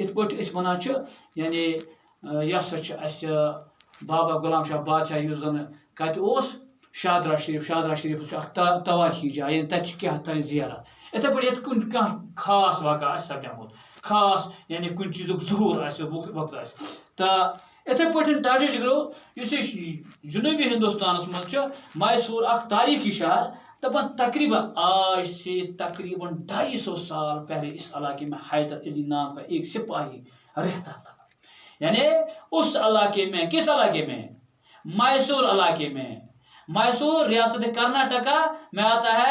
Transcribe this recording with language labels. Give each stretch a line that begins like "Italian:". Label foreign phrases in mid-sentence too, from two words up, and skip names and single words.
Kashmiri: یِتھ پٲٹھۍ أسۍ وَنان چھِ یعنی یہِ ہسا چھُ اَسہِ بابا غلام شاہ بادشاہ یُس زن کتہِ اوس، شادرا شریف چھُ اکھ تواریخی جاے، یعنی تتہِ چھِ کینٛہہ تانۍ زیارت۔ اِتھے پٲٹھۍ ییٚتہِ کُنہِ کانٛہہ خاص واقعہ آسہِ سپدیومُت، خاص یعنی کُنہِ چیٖزُک ظہوٗر آسہِ وقت آسہِ، تہٕ اِتھے پٲٹھۍ ٹاٹو جگرو یُس یہِ جنوبی ہندوستانس منٛز چھُ میسور اکھ تاریخی شہر۔
Urdu: دپان آج سے تقریباً 250 سال پہلے اس علاقے میں حیدر علی نام کا ایک سپاہی رہتا تھا، یعنی اس علاقے میں، کس علاقے میں؟ میسور علاقے میں۔ میسور ریاست کرناٹکا میں آتا ہے۔